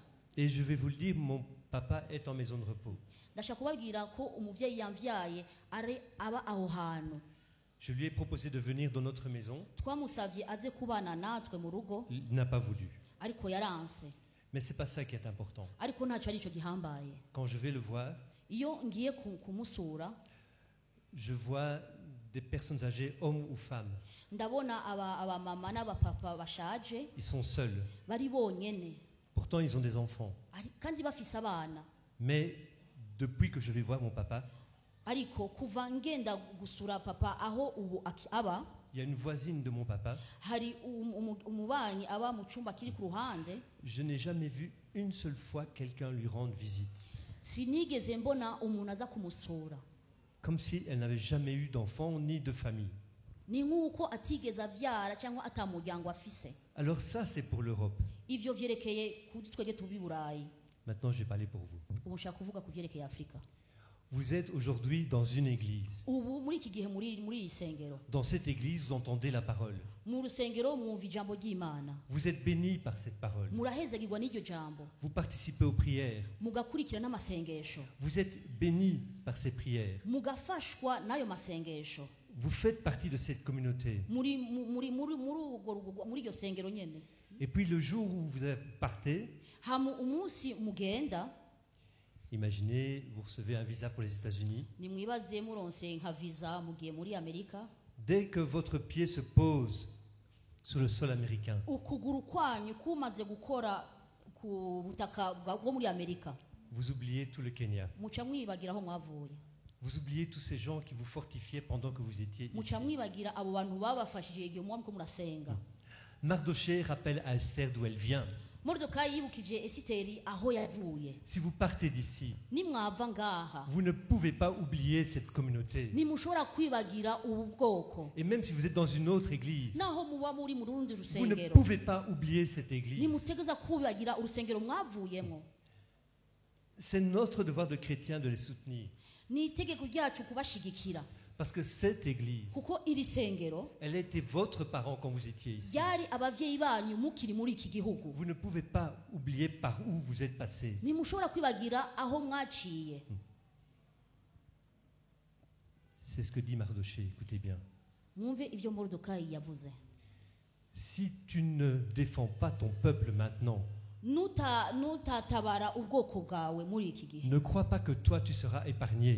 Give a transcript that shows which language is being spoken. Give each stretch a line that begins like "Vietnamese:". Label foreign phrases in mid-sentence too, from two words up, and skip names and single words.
French: Et je vais vous le dire, mon papa est en maison de repos.
Rundi: Ndashaka kubabwira ko umuvyeyi yamvyaye aba aho hantu.
French: Je lui ai proposé de venir dans notre maison.
Rundi: Twamusavye aze kubana natwe mu rugo,
French: Il n'a pas voulu.
Rundi: ariko yaranse.
French: Mais c'est pas ça qui est important.
Rundi: Ariko ntacyo ari cyo gihambaye.
French: Quand je vais le voir,
Rundi: Iyo ngiye kumusura,
French: je vois des personnes âgées, hommes ou femmes.
Rundi: ndabona abamama n'abapapa bashaje
French: Ils sont seuls.
Rundi: bari bonyene,
French: Pourtant, ils ont des enfants.
Rundi: kandi bafise abana.
French: Mais depuis que je vais voir mon papa,
Rundi: Ariko kuva ngenda gusura papa aho ubu aba,
French: il y a une voisine de mon papa.
Rundi: hari umubanyi aba mu cyumba kiri ku ruhande.
French: Je n'ai jamais vu une seule fois quelqu'un lui rendre visite.
Rundi: Sinigeze mbona umuntu aza kumusura.
French: Comme si elle n'avait jamais eu d'enfant ni de famille.
Rundi: Ni nk'uko atigeze avyara cyangwa atamuryango afise.
French: Alors ça, c'est pour l'Europe.
Rundi: Ivyo vyerekeye kuri twege tubi Burayi.
French: Maintenant, je vais parler pour vous.
Rundi: Ubu nshaka kuvuga ku vyerekeye Afrika.
French: Vous êtes aujourd'hui dans une église.
Rundi: ubu muri iki gihe muri iri sengero
French: Dans cette église, vous entendez la parole.
Rundi: mu rusengero mwumva ijambo ry'Imana
French: Vous êtes bénis par cette parole.
Rundi: murahezagirwa n'iryo jambo
French: Vous participez aux prières.
Rundi: mugakurikira n'amasengesho
French: Vous êtes bénis par ces prières.
Rundi: mugafashwa n'ayo masengesho
French: Vous faites partie de cette communauté.
Rundi: muri iryo sengero nyene.
French: Et puis le jour où vous partez,
Rundi: hama umunsi mugenda
French: imaginez, vous recevez un visa pour les États-Unis.
Rundi: nimwibaze muronse nka visa mugiye muri Amerika,
French: Dès que votre pied se pose sur le sol américain,
Rundi: ukuguru kwanyu kumaze gukora ku butaka bwo muri Amerika,
French: vous oubliez tout le Kenya.
Rundi: muca mwibagira aho mwavuye,
French: Vous oubliez tous ces gens qui vous fortifiaient pendant que vous étiez ici.
Rundi: muca mwibagira abo bantu babafashije igihe mwamko murasenga.
French: Mardochée rappelle à Esther d'où elle vient.
Rundi: Mordekayi yibukije Esiteri aho yavuye.
French: Si vous partez d'ici,
Rundi: Nimwava ngaha
French: vous ne pouvez pas oublier cette communauté.
Rundi: nimushobora kwibagira ubu bwoko,
French: Et même si vous êtes dans une autre église,
Rundi: naho muba muri mu rundi
French: vous ne
Rundi: rusengero
French: pouvez pas oublier cette église.
Rundi: nimutegeza kwibagira urusengero mwavuyemo.
French: C'est notre devoir de chrétien de les soutenir.
Rundi: Ni itegeko ryacu kubashigikira,
French: Parce que cette église,
Rundi: kuko iri sengero
French: elle a été votre parent quand vous étiez ici.
Rundi: ryari abavyeyi banyu mukiri muri iki gihugu.
French: Vous ne pouvez pas oublier par où vous êtes passé.
Rundi: Nimushobora kwibagira aho mwaciye.
French: C'est ce que dit Mardochée, écoutez bien.
Rundi: Mwumve ivyo Mordekayi yavuze.
French: Si tu ne défends pas ton peuple maintenant,
Rundi: nutatabara ubwoko bwawe muri iki gihe,
French: ne crois pas que toi tu seras épargné.